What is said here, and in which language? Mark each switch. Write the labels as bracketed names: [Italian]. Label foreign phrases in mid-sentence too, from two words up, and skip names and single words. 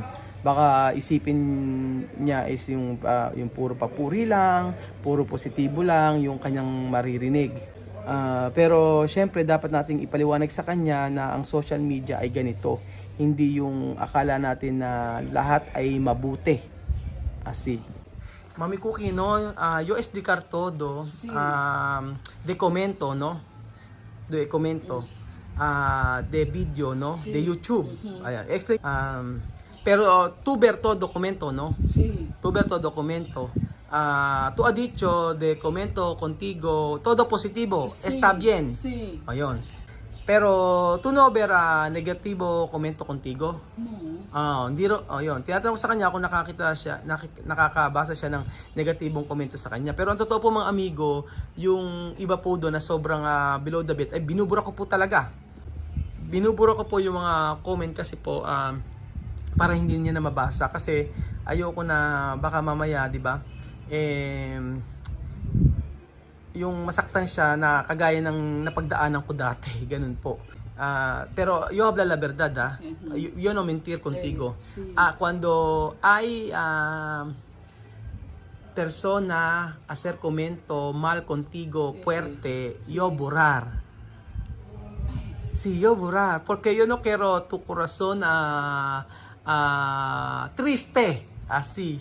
[Filipino] Baka isipin niya is yung puro papuri lang, puro positibo lang yung kanyang maririnig. Pero syempre dapat nating ipaliwanag sa kanya na ang [English] social media [Filipino] ay ganito. Hindi yung akala natin na lahat ay mabuti. Mami Cookie, [Spanish] no, yo explicar todo, de comento, no, de comento, de video, no, de YouTube, ayan, explain, pero tu ver todo documento, no, tu ver todo documento, tu ha dicho de comento contigo, todo positivo, está bien, ayun, pero tu no ver negativo comento contigo, [Filipino] hindi yun. Tinatanong ko sa kanya kung nakakabasa siya ng negatibong komento sa kanya. Pero ang totoo po mga amigo, yung iba po doon na sobrang [English] below the belt, [Filipino] ay binubura ko po talaga. Binubura ko po yung mga comment kasi po para hindi niya na mabasa. Kasi ayoko na baka mamaya, di ba? Yung masaktan siya na kagaya ng napagdaanan ko dati. Ganun po. [Spanish] Pero yo habla la verdad, yo no mentir contigo. Cuando hay persona hacer comento mal contigo fuerte, yo borrar. Sí, yo borrar, porque yo no quiero tu corazón triste, así.